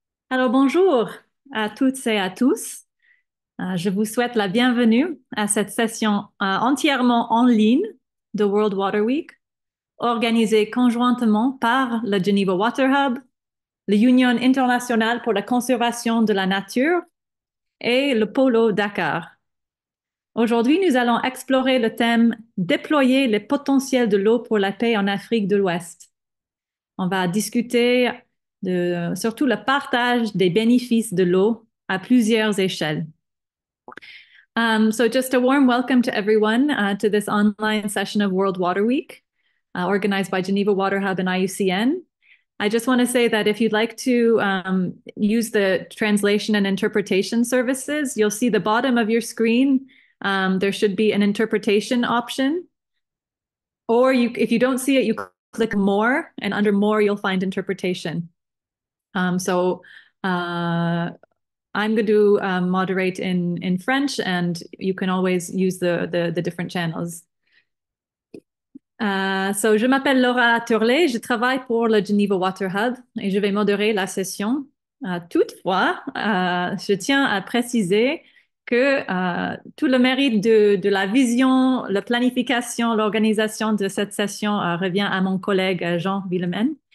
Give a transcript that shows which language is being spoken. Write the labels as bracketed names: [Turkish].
[French] Alors, bonjour à toutes et à tous. Je vous souhaite la bienvenue à cette session entièrement en ligne de World Water Week, organisée conjointement par le Geneva Water Hub, l'Union internationale pour la conservation de la nature et le Polo Dakar. Aujourd'hui, nous allons explorer le thème Déployer les potentiels de l'eau pour la paix en Afrique de l'Ouest. On va discuter surtout le partage des bénéfices de l'eau à plusieurs échelles. [English] So just a warm welcome to everyone to this online session of World Water Week, organized by Geneva Water Hub and IUCN. I just want to say that if you'd like to use the translation and interpretation services, you'll see the bottom of your screen. There should be an interpretation option. Or if you don't see it, you click more, and under more, you'll find interpretation. So I'm going to moderate in French, and you can always use the different channels. [French] So, je m'appelle Laura Turley, je travaille pour le Geneva Water Hub et je vais modérer la session. Toutefois, je tiens à préciser que tout le mérite de la vision, la planification, l'organisation de cette session revient à mon collègue Jean Villemin.